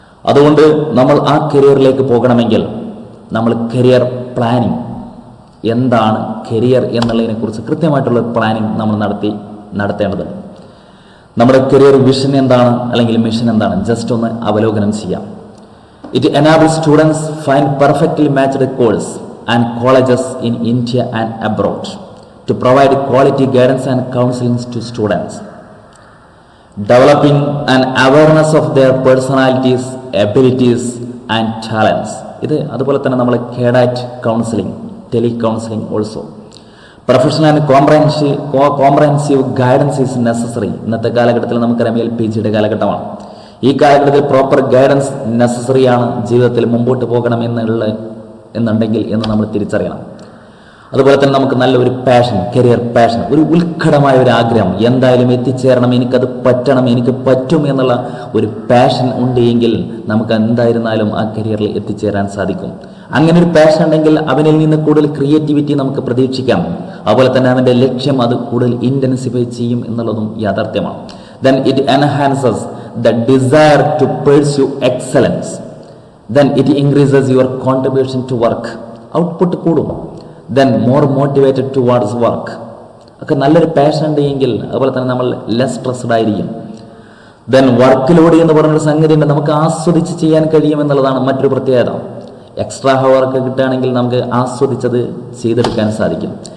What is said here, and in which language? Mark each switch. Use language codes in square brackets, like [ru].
[ml] അതുകൊണ്ട് നമ്മൾ ആ കരിയറിലേക്ക് പോകണമെങ്കിൽ നമ്മൾ കരിയർ പ്ലാനിങ്, എന്താണ് കരിയർ എന്നുള്ളതിനെക്കുറിച്ച് കൃത്യമായിട്ടുള്ള പ്ലാനിങ് നമ്മൾ നടത്തേണ്ടതുണ്ട്. നമ്മുടെ കരിയർ വിഷൻ എന്താണ് അല്ലെങ്കിൽ മിഷൻ എന്താണ്, ജസ്റ്റ് ഒന്ന് അവലോകനം ചെയ്യാം. [en] It enables students find perfectly matched course and colleges in India and abroad to provide quality guidance and counseling to students, developing an awareness of their personalities, abilities and talents. [ml] ഇത് അതുപോലെ തന്നെ നമ്മൾ കേഡാറ്റ് counselling, tele counselling also. [en] Professional and comprehensive guidance is necessary. [ml] ഇന്നത്തെ കാലഘട്ടത്തിൽ നമുക്കറിയാം LPGയുടെ കാലഘട്ടമാണ്. ഈ കാലഘട്ടത്തിൽ പ്രോപ്പർ ഗൈഡൻസ് നെസസറിയാണ് ജീവിതത്തിൽ മുമ്പോട്ട് പോകണം എന്നുണ്ടെങ്കിൽ എന്ന് നമ്മൾ തിരിച്ചറിയണം. അതുപോലെ തന്നെ നമുക്ക് നല്ലൊരു പാഷൻ, കരിയർ പാഷൻ, ഒരു ഉത്കടമായ ഒരു ആഗ്രഹം, എന്തായാലും എത്തിച്ചേരണം, എനിക്കത് പറ്റണം, എനിക്ക് പറ്റും എന്നുള്ള ഒരു പാഷൻ ഉണ്ട് എങ്കിൽ നമുക്ക് എന്തായിരുന്നാലും ആ കരിയറിൽ എത്തിച്ചേരാൻ സാധിക്കും. അങ്ങനെ ഒരു പാഷൻ ഉണ്ടെങ്കിൽ അവനിൽ നിന്ന് കൂടുതൽ ക്രിയേറ്റിവിറ്റി നമുക്ക് പ്രതീക്ഷിക്കാം. അതുപോലെ തന്നെ അവൻ്റെ ലക്ഷ്യം അത് കൂടുതൽ ഇൻറ്റൻസിഫൈ ചെയ്യും എന്നുള്ളതും യാഥാർത്ഥ്യമാണ്. [en] Then it enhances the desire to pursue excellence. Then it increases your contribution to work. [ml] Output കൂടും. [en] Then more motivated towards work. [ml] ഒക്കെ നല്ലൊരു പാഷൻ ഉണ്ടെങ്കിൽ അതുപോലെ തന്നെ നമ്മൾ ലെസ് സ്ട്രെസ്ഡ് ആയിരിക്കും. ദെൻ വർക്കിലോട് എന്ന് പറഞ്ഞൊരു സംഗതി ഉണ്ട്, നമുക്ക് ആസ്വദിച്ച് ചെയ്യാൻ കഴിയും എന്നുള്ളതാണ് മറ്റൊരു പ്രത്യേകത. എക്സ്ട്രാ ഹവർക്ക് കിട്ടുകയാണെങ്കിൽ നമുക്ക് ആസ്വദിച്ചത് ചെയ്തെടുക്കാൻ സാധിക്കും.